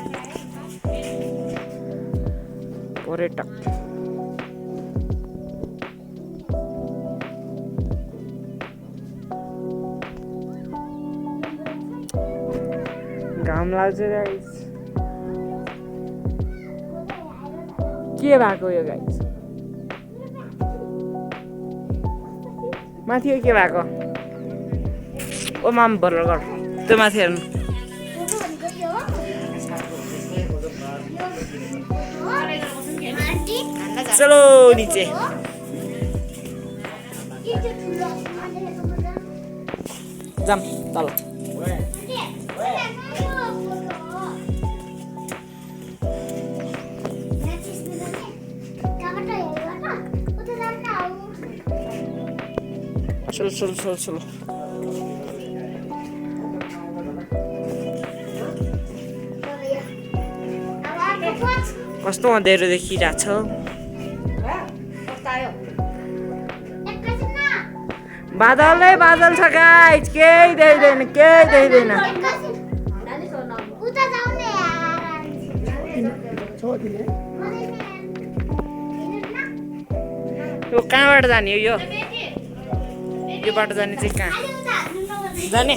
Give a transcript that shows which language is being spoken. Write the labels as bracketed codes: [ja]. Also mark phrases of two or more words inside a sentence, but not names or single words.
[ne] पर्यटक घाम लाग्छ गाइस के भएको यो गाइस माथि के भएको ओ माम बल्ल गर त्यो माथि हेर्नु [hi] चलो नीचे [ne] जाम तल [hi] चलो चलो चलो चलो [ne] कस्तो अँध्यारो देखिरहेको छ बादलै बादल छ गाइस केही देख्दैन केही देख्दैन यो कहाँबाट जाने हो यो बाटो जाने चाहिँ कहाँ जाने